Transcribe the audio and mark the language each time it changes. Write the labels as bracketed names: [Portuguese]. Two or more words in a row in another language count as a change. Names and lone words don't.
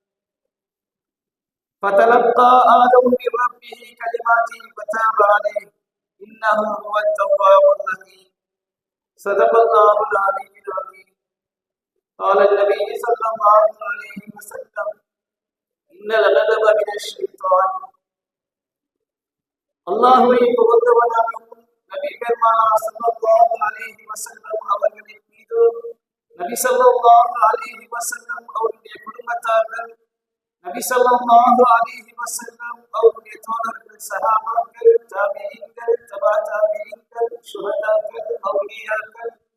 [Arabic] فتلقى آدم من ربه كلمات فتاب عليه إنه هو التواب الرحيم. صدق الله العلي العظيم. قال النبي صلى الله عليه وسلم إن الغضب من الشيطان. [Tamil] அல்லாஹ்வை புகழ்ந்தவனாகவும் நபி பெருமானார் [Arabic] صلى الله عليه وسلم [Tamil] அவர்களின் மீது நபி [Arabic] صلى الله عليه وسلم [Tamil] அவருடைய குடும்பத்தார்கள் நபி [Arabic] صلى الله عليه وسلم [Tamil] அவருடைய தோழர்கள் சஹாபாக்கள் தாபிஈன்கள் தபா தாபிஈன்கள் ஷுஹதாக்கள் அவுலியாக்கள்